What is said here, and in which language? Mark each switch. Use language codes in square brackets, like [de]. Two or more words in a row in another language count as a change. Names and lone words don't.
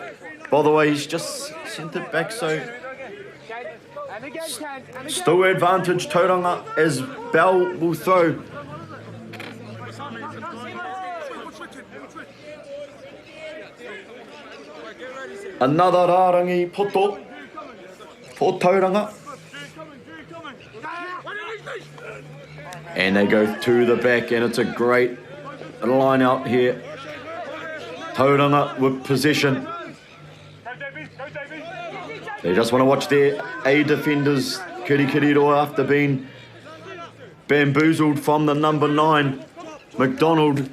[en] By the way, he's just sent it back, so still advantage Tauranga as Bell will throw. Another [mi] rārangi poto [en] for Tauranga. And they go to the back, and it's a great line out here. Tauranga with possession. They just want to watch their A defenders, Kiriroa, after being bamboozled from the number 9, McDonald.